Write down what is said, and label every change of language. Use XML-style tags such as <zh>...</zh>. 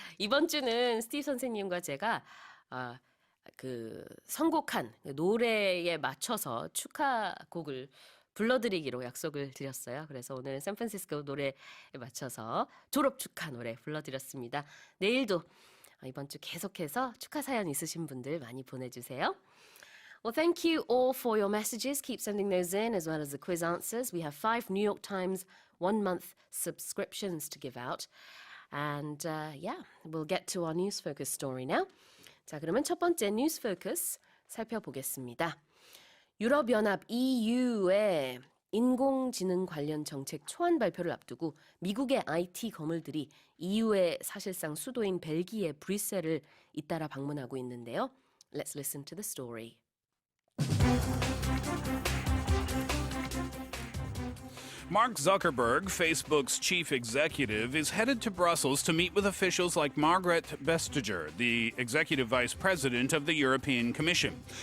<ko>이번 주는 스티브 선생님과 제가 그 선곡한 노래에 맞춰서 축하곡을 불러드리기로 약속을 드렸어요. 그래서 오늘 샌프란시스코 노래에 맞춰서 졸업 축하 노래 불러드렸습니다. 내일도 이번 주 계속해서 축하 사연 있으신 분들 많이 보내주세요.</ko> <en>Well, thank you all for your messages. Keep sending those in as well as the quiz answers. We have 5 New York Times 1-month subscriptions to give out. And yeah, we'll get to our News Focus story now.</en> <ko>자, 그러면 첫 번째 News Focus 살펴보겠습니다. 유럽연합 EU의 인공지능 관련 정책 초안 발표를 앞두고 미국의 IT 거물들이 EU의 사실상 수도인 벨기에 브뤼셀을 잇따라 방문하고 있는데요.</ko> <en>Let's listen to the story. Mark Zuckerberg, Facebook's chief executive, is headed to Brussels to meet with officials like Margrethe Vestager, the executive vice president of the European Commission.</en>